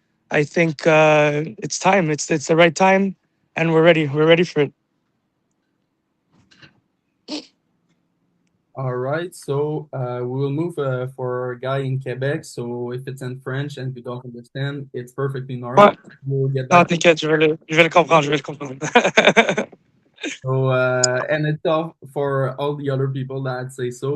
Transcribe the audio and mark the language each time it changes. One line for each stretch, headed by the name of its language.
English: I think it's time. It's the right time, and we're ready. We're ready for it. All right, so we will move for a guy in Quebec. So if it's in French and we don't understand, it's perfectly normal.
French: Ouais.
English: We'll get
French: Non,
English: back.
French: t'inquiète, je vais le comprendre. Je vais le comprendre.
English: So and it's all for all the other people that say so.